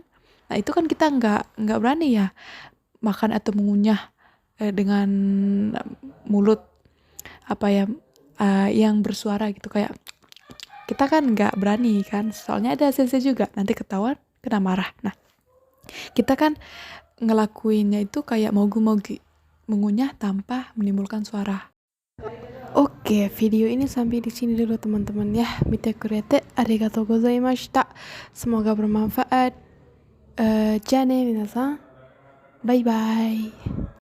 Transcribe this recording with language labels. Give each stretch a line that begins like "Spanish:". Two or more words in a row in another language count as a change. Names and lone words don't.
Indonesian: Nah itu kan kita nggak berani ya makan atau mengunyah dengan mulut yang bersuara gitu, kayak kita kan nggak berani kan, soalnya ada sensei juga nanti ketahuan kena marah. Nah kita kan ngelakuinnya itu kayak mogu-mogu, mengunyah tanpa menimbulkan suara. Oke, video ini sampai di sini dulu teman-teman ya.
Japanese: 見て くれて ありがとう ございました.
Indonesian: Semoga bermanfaat.
Japanese: じゃね 皆さん.
English: Bye bye.